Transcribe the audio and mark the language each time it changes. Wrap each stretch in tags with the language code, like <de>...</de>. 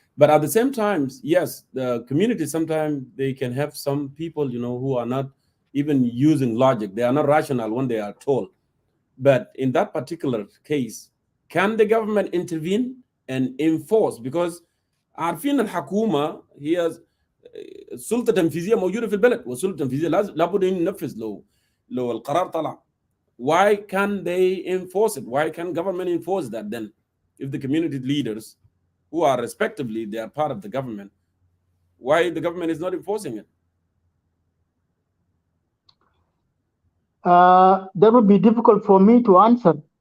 <en>But at the same time, yes, the community sometimes they can have some people, who are not even using logic. They are not rational when they are told. But in that particular case, can the government intervene and enforce?</en> <ar>Because عارفين الحكومة هي السلطة التنفيذية موجودة في البلد, والسلطة التنفيذية لابد أن ينفذ لو القرار طلع.</ar> <en>Why can't they enforce it? Why can't government enforce that then? If the community leaders, who are respectively, they are part of the government, why the government is not enforcing it? That would be difficult for me to answer.</en>